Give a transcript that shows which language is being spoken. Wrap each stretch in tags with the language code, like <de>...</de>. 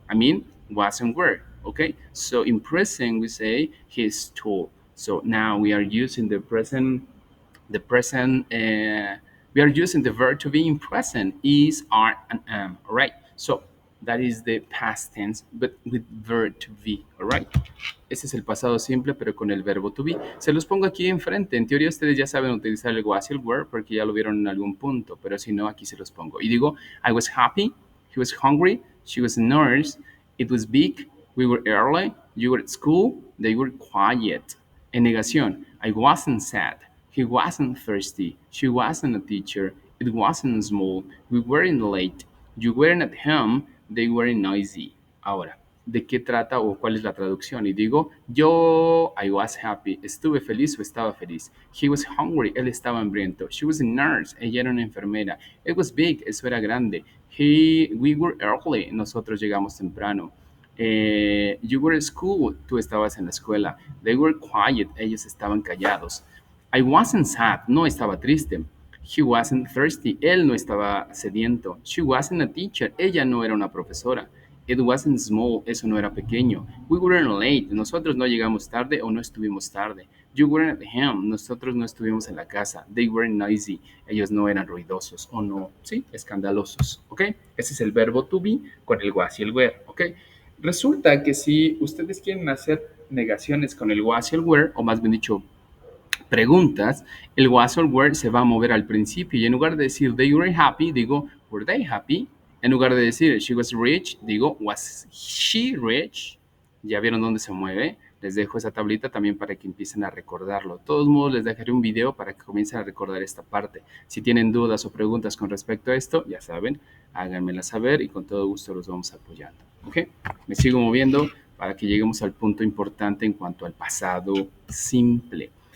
<en>I mean, was and were. Okay. So in present we say he's tall. So now we are using the present. The present. We are using the verb to be in present is, are, and am. All right. So that is the past tense, but with verb to be. All right.</en> <es>Ese es el pasado simple, pero con el verbo to be. Se los pongo aquí enfrente. En teoría ustedes ya saben utilizar el was y el were porque ya lo vieron en algún punto, pero si no, aquí se los pongo.</es> <en>Y digo, I was happy, he was hungry, she was a nurse, it was big, we were early, you were at school, they were quiet. En negación, I wasn't sad, he wasn't thirsty, she wasn't a teacher, it wasn't small, we weren't late, you weren't at home, they weren't noisy.</en> <es>Ahora, ¿de qué trata o cuál es la traducción? Y digo, yo, I was happy, estuve feliz o estaba feliz. He was hungry, él estaba hambriento. She was a nurse, ella era una enfermera. It was big, eso era grande. We were early, nosotros llegamos temprano. You were at school, tú estabas en la escuela. They were quiet, ellos estaban callados. I wasn't sad, no estaba triste. He wasn't thirsty, él no estaba sediento. She wasn't a teacher, ella no era una profesora. It wasn't small, eso no era pequeño. We weren't late, nosotros no llegamos tarde o no estuvimos tarde. You weren't at home, nosotros no estuvimos en la casa. They weren't noisy, ellos no eran ruidosos o no, sí, escandalosos, ¿ok? Ese es el verbo to be con el was y el were, ¿ok? Resulta que si ustedes quieren hacer negaciones con el was y el were, o más bien dicho, preguntas, el was or were se va a mover al principio y en lugar de decir they were happy, digo were they happy. En lugar de decir she was rich, digo was she rich. Ya vieron dónde se mueve. Les dejo esa tablita también para que empiecen a recordarlo. De todos modos, les dejaré un video para que comiencen a recordar esta parte. Si tienen dudas o preguntas con respecto a esto, ya saben, háganmela saber y con todo gusto los vamos apoyando. ¿Ok? Me sigo moviendo para que lleguemos al punto importante en cuanto al pasado simple.</es>